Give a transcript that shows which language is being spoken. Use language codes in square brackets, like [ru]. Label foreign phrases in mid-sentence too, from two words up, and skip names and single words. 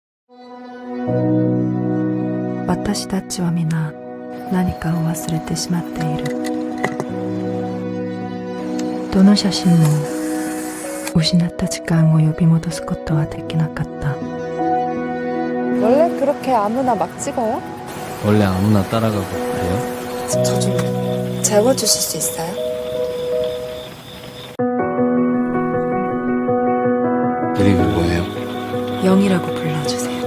[ja] 私たちは皆何かを忘れてしまっている。どの写真も失った時間を呼び戻すことはできなかった。 [ko] 원래 그렇게 아무나 막 찍어요? 원래 아무나 따라가고 그래요? 저 좀 재워주실 수 있어요? 이름이 뭐예요? 영이라고 불러주세요.